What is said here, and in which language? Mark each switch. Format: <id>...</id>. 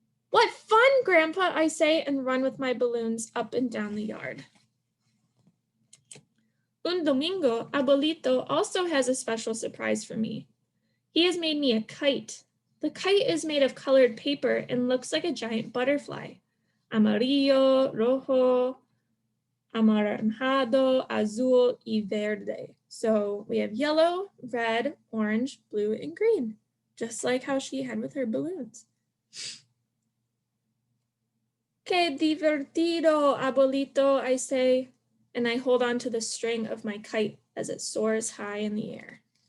<en>What fun, Grandpa, I say, and run with my balloons up and down the yard.</en> <es>Un domingo,</es> <en>Abuelito also has a special surprise for me. He has made me a kite. The kite is made of colored paper and looks like a giant butterfly.</en> <es>Amarillo, rojo, anaranjado, azul, y verde.</es> <en>So we have yellow, red, orange, blue, and green, just like how she had with her balloons.</en> <es>Que divertido,</es> <en>Abuelito, I say, and I hold on to the string of my kite as it soars high in the air.</en>